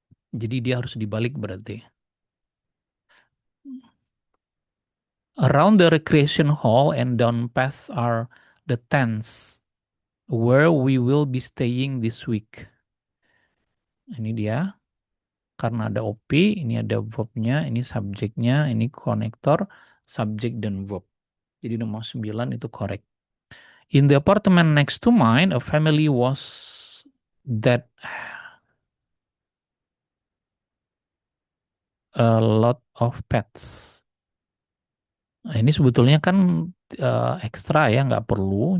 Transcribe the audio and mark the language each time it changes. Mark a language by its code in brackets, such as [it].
[id] Jadi dia harus dibalik berarti. [en] Around the recreation hall and down path are the tents where we will be staying this week. [id] Ini dia. Karena ada OP, ini ada verbnya, ini subjeknya, ini konektor, subjek dan verb. Jadi nomor 9 itu correct. [en] In the apartment next to mine, a family was that a lot of pets. [id] Nah, ini sebetulnya kan ekstra ya, nggak perlu.